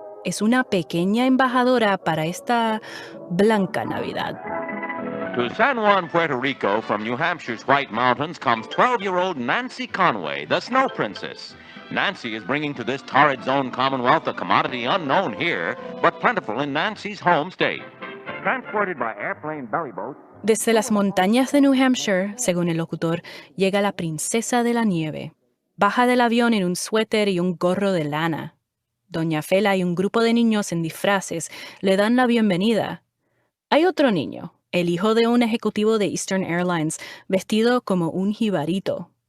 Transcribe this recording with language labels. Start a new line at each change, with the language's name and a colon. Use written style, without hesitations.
Spanish: Es una pequeña embajadora para esta blanca Navidad.
English: To San Juan, Puerto Rico, from New Hampshire's White Mountains, comes 12-year-old Nancy Conway, the Snow Princess. Nancy is bringing to this torrid zone Commonwealth a commodity unknown here, but plentiful in Nancy's home state. Transported by airplane belly boat.
Spanish: Desde las montañas de New Hampshire, según el locutor, llega la princesa de la nieve. Baja del avión en un suéter y un gorro de lana. Doña Fela y un grupo de niños en disfraces le dan la bienvenida. Hay otro niño, el hijo de un ejecutivo de Eastern Airlines, vestido como un jibarito.